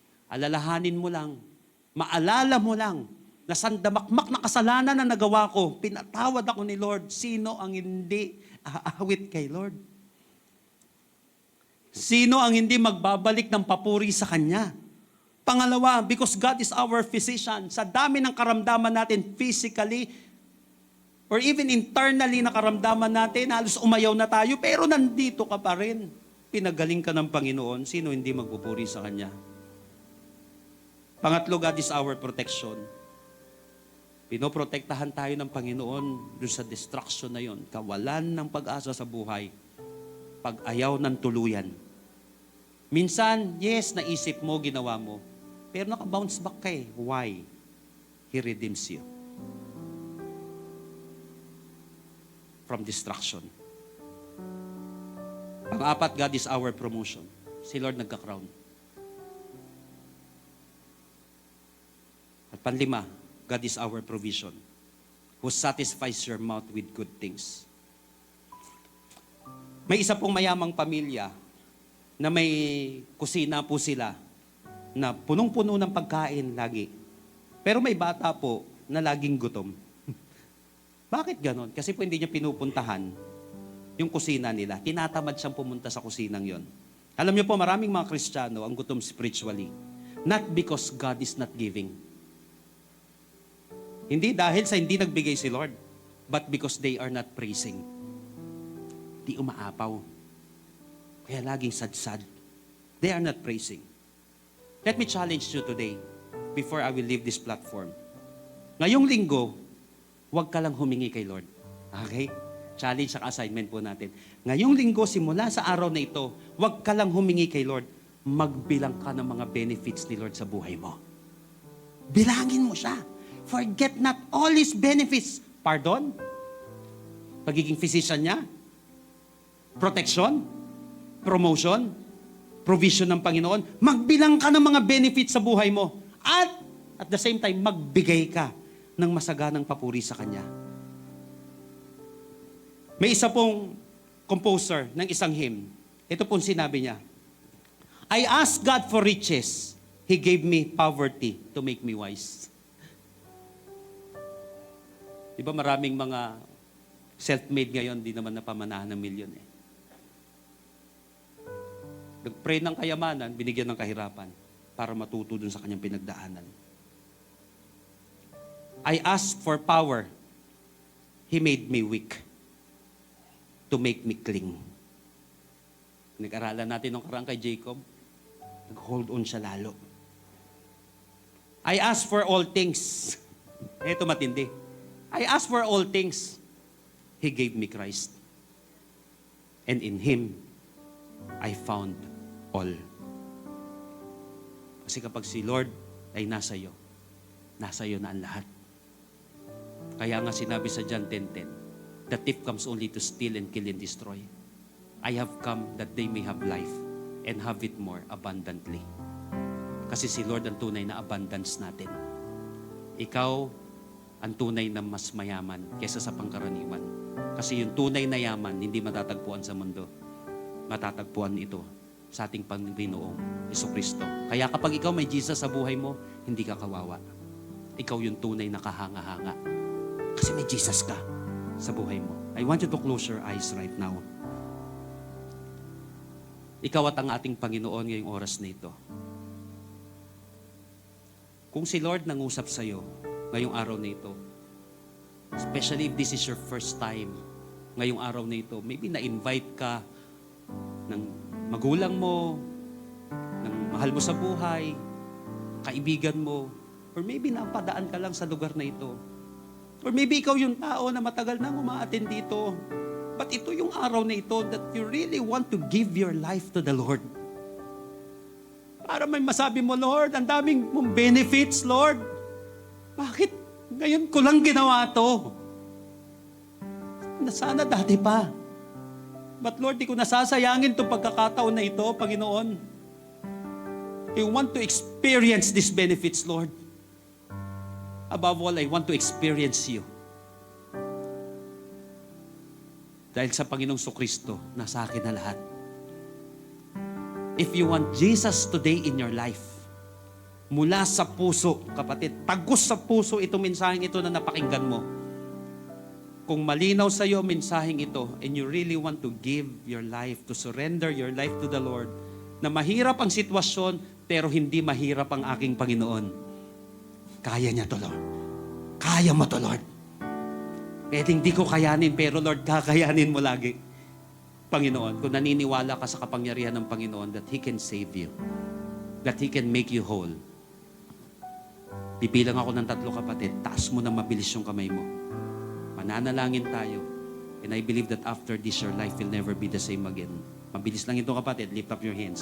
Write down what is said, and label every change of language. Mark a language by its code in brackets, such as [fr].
[tl] Alalahanin mo lang, maalala mo lang, na sandamakmak na kasalanan na nagawa ko, pinatawad ako ni Lord. Sino ang hindi aawit kay Lord? Sino ang hindi magbabalik ng papuri sa Kanya? [en] Pangalawa, because God is our physician. [tl] Sa dami ng karamdaman natin [en] physically, or even internally [tl] na karamdaman natin, halos umayaw na tayo, pero nandito ka pa rin. Pinagaling ka ng Panginoon, sino hindi magpupuri sa Kanya? [en] Pangatlo, God is our protection. [tl] Pinoprotektahan tayo ng Panginoon doon sa distraction na yon, kawalan ng pag-asa sa buhay, pag-ayaw ng tuluyan. Minsan, yes, naisip mo, ginawa mo, pero naka-bounce back ka eh. Why? [en] He redeems you from destruction. Pang-apat, God is our promotion. [tl] Si Lord nagka-crown. At panlima, [en] God is our provision, who satisfies your mouth with good things. [tl] May isa pong mayamang pamilya na may kusina po sila na punong-puno ng pagkain lagi. Pero may bata po na laging gutom. Bakit ganon? Kasi po hindi niya pinupuntahan yung kusina nila. Tinatamad siyang pumunta sa kusinang yon. Alam niyo po, maraming mga Kristiyano ang gutom spiritually. [en] Not because God is not giving. [tl] Hindi dahil sa hindi nagbigay si Lord, [en] but because they are not praising. [tl] Di umaapaw. Kaya laging sad-sad. [en] They are not praising. Let me challenge you today before I will leave this platform. [tl] Ngayong linggo, huwag ka lang humingi kay Lord. Okay? Challenge sa assignment po natin. Ngayong linggo, simula sa araw na ito, huwag ka lang humingi kay Lord. Magbilang ka ng mga benefits ni Lord sa buhay mo. Bilangin mo siya. [en] Forget not all His benefits. Pardon? Pagiging physician niya? Protection? Promotion? [tl] Provision ng Panginoon? Magbilang ka ng mga benefits sa buhay mo. [en] At the same time, [tl] magbigay ka ng masaganang papuri sa Kanya. May isa pong composer ng isang hymn. Ito pong sinabi niya, [en] I asked God for riches. He gave me poverty to make me wise. [tl] Diba maraming mga self-made ngayon, di naman napamanahan ng milyon eh. Nag-pray ng kayamanan, binigyan ng kahirapan para matuto dun sa kanyang pinagdaanan. [en] I asked for power. He made me weak to make me cling. [tl] Nag-aralan natin nung karang kay Jacob, nag-hold on siya lalo. [en] I asked for all things. [tl] Ito matindi. [en] I asked for all things. He gave me Christ. And in Him, I found all. [tl] Kasi kapag si Lord ay nasa iyo na ang lahat. Kaya nga sinabi sa John 10:10, [en] the thief comes only to steal and kill and destroy. I have come that they may have life and have it more abundantly. [tl] Kasi si Lord ang tunay na abundance natin. Ikaw ang tunay na mas mayaman kaysa sa pangkaraniwan. Kasi yung tunay na yaman, hindi matatagpuan sa mundo. Matatagpuan ito sa ating Panginoong Jesucristo. Kaya kapag ikaw may Jesus sa buhay mo, hindi ka kawawa. Ikaw yung tunay na kahanga-hanga. Kasi may Jesus ka sa buhay mo. [en] I want you to close your eyes right now. [tl] Ikaw at ang ating Panginoon ngayong oras na ito. Kung si Lord nangusap sa iyo ngayong araw na ito, [en] especially if this is your first time [tl] ngayong araw na ito, maybe na-invite ka ng magulang mo, ng mahal mo sa buhay, kaibigan mo, or maybe napadaan ka lang sa lugar na ito. Or maybe ikaw yung tao na matagal nang umaattend dito. [en] But [tl] ito yung araw na ito [en] that you really want to give your life to the Lord. [tl] Para may masabi mo, Lord, ang daming mong benefits, Lord. Bakit ngayon ko lang ginawa to? Sana dati pa. But Lord, di ko nasasayangin itong pagkakataon na ito, Panginoon. [en] I want to experience these benefits, Lord. Above all, I want to experience you. [tl] Dahil sa Panginoong Sukristo, nasa akin na lahat. [en] If you want Jesus today in your life, [tl] mula sa puso, kapatid, tagos sa puso itong mensaheng ito na napakinggan mo. Kung malinaw sa iyo mensaheng ito, [en] and you really want to give your life, to surrender your life to the Lord, [tl] na mahirap ang sitwasyon, pero hindi mahirap ang aking Panginoon. Kaya niya to, Lord. Kaya mo to, Lord. Kahit hindi ko kayanin, pero Lord, kakayanin mo lagi. Panginoon, kung naniniwala ka sa kapangyarihan ng Panginoon [en] that He can save you, that He can make you whole. [tl] Pipilang ako ng 3 kapatid, taas mo na mabilis yung kamay mo. Mananalangin tayo. [en] And I believe that after this, your life will never be the same again. [tl] Mabilis lang ito kapatid, [en] lift up your hands.